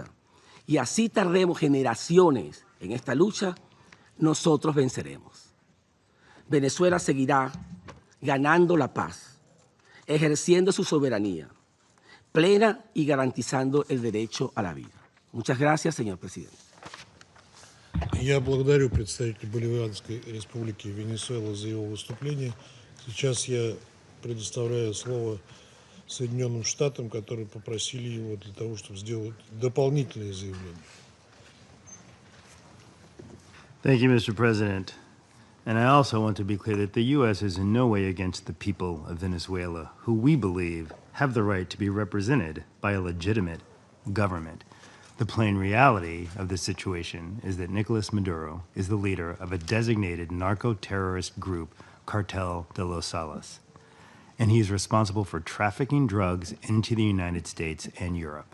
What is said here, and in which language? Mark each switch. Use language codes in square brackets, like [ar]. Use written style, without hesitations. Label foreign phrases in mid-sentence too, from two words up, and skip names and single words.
[es] Y así tardemos generaciones en esta lucha, nosotros venceremos. Venezuela seguirá ganando la paz, ejerciendo su soberanía plena y garantizando el derecho a la vida. Muchas gracias, señor presidente. [ru] Я благодарю представителя Боливианской республики Венесуэла за его выступление. Сейчас я предоставляю слово Соединенным Штатам, которые попросили его для того, чтобы сделать дополнительные заявления. [en] Thank you, Mr. President. And I also want to be clear that the U.S. is in no way against the people of Venezuela, who we believe have the right to be represented by a legitimate government. The plain reality of the situation is that Nicolas Maduro is the leader of a designated narco-terrorist group, Cartel de los Salas, and he's responsible for trafficking drugs into the United States and Europe.